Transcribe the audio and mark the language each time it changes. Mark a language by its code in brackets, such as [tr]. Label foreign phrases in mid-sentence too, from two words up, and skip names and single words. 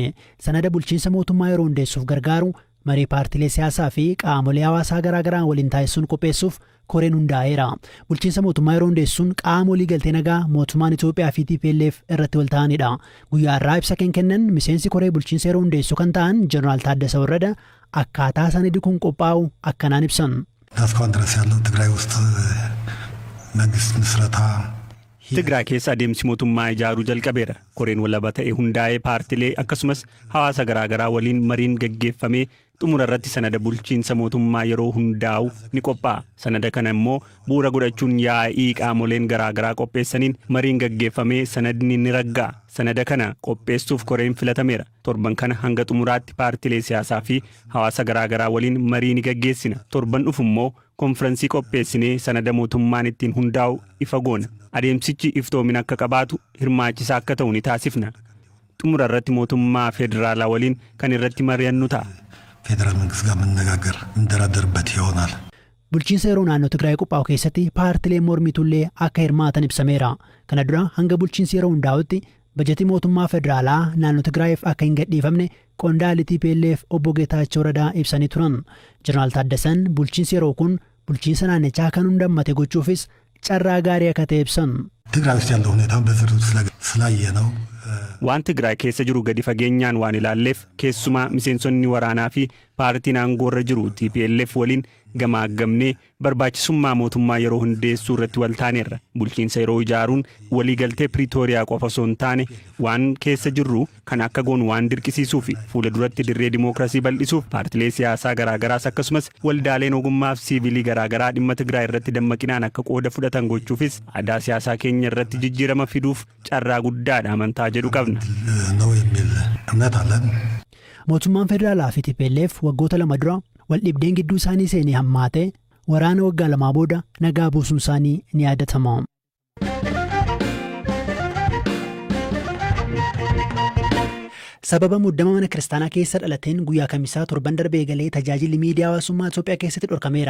[om] Sanada bulchiinsa mootummaa yeroo hundeessuuf gargaaru marii paartilee siyaasaa fi qaamolee hawaasaa garaagaraa waliin taasisuun qopheessuuf koreen hundaa'eera. Bulchiinsa mootummaa yeroo hundeessuun qaama waliigaltee nagaa mootummaan Itoophiyaa fi TPLF irratti wal ta'anidha. Guyyaa irraa ibsa kennan miseensi koree bulchiinsa yeroo hundeessu kan ta'an Jeneraal Taaddasa Warrada akkaataa sanadi kun qophaa'u akkanaan ibsan. [am] እስካሁን ድረስ ያለው ትግራይ ውስጥ መንግስት ምስረታ [om] Tigraay keessa adeemsi mootummaa ijaaruu jalqabeera. Koreen walaba ta'e hundaa'ee paartilee akkasumas hawaasa garaagaraa waliin mariin gaggeeffamee xumura irratti sanada bulchiinsa mootummaa yeroo hundaa'u ni qophaa'a. Sanada kana immoo bu'uura godhachuun yaa'ii qaamoleen garaagaraa qopheessaniin mariin gaggeeffamee sanadni ni raggaa'a. Sanada kana qopheessuuf koreen filatameera. Torban kana hanga xumuraatti paartilee siyaasaa fi hawaasa garaagaraa waliin marii ni gaggeessina. Torban dhufu immoo konfiraansii qopheessinee sanada mootummaan ittiin hundaa'u ifa goona. Adeemsichi iftoomina akka qabaatu hirmaachisaa akka ta'u ni taasifna. xumura irratti mootummaa federaalaa waliin kan irratti mari'annu ta'a. [am] ፌዴራል መንግስት ጋር መነጋገር እንደራደርበት ይሆናል። [om] bulchiinsa yeroo naannoo Tigraay qophaa'u keessatti paartileen mormitullee akka hirmaatan ibsameera. Kana dura hanga bulchiinsi yeroo hundaa'utti bajetii mootummaa federaalaa naannoo Tigraayiif akka hin gadhiifamne qondaalli TPLF obbo Geetaachoo Radaa ibsanii turan. Jeneraal Taaddasan bulchiinsi yeroo kun bulchiinsa naannichaa kan hundammate gochuufis carraa gaarii akka ta'e ibsan. [am] ትግራይ ውስጥ ያለው ሁኔታ በዝርዝር ስላየ ነው [om] waan Tigraay keessa jiru gadi fageenyaan waan ilaalleef keessumaa miseensonni waraanaa fi paartiin aangoorra jiru TPLF waliin gamaagamnee barbaachisummaa mootummaa yeroo hundeessuu irratti wal taaneerra. Bulchiinsa yeroo ijaaruun waliigaltee Pretooriyaa qofa osoo hin taane waan keessa jirru kan akka goonu waan dirqisiisuu fi fuula duratti dirree dimookiraasii bal'isuuf paartilee siyaasaa garaagaraas akkasumas waldaaleen ogummaa fi siivilii garaagaraa dhimma Tigraay irratti dammaqinaan akka qooda fudhatan gochuufis aadaa siyaasaa keenya irratti jijjiirama fiduuf carraa guddaadha amantaa jedhu qabna. [am] ነው የሚል እምነት አለን። [om] mootummaan federaalaa fi TPLF waggoota 2 dura wal dhibdeen gidduu isaanii seenee hammaate waraana waggaa 2 booda nagaa buusuun isaanii ni yaadatama. sababa muddama mana kiristaanaa keessa dhalateen guyyaa kamisaa torban darbee galee tajaajilli miidiyaa hawaasummaa Itoophiyaa keessatti dhorkameera.